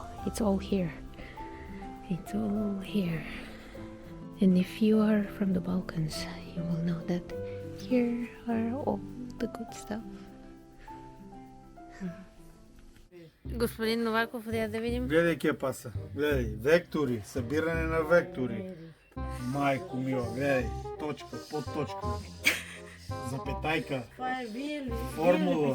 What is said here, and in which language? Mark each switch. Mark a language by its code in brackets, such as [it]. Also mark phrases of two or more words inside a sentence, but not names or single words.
[en] It's all here. It's all here. And if you are from the Balkans, you will know that here are all the good stuff. [bg] Господин Новаков, да видим. Гледай кепаса. Гледай. Вектори. Събиране на вектори. Майко мила, гледай. Точка, подточка. Запетайка. Това е вие ли? Формула.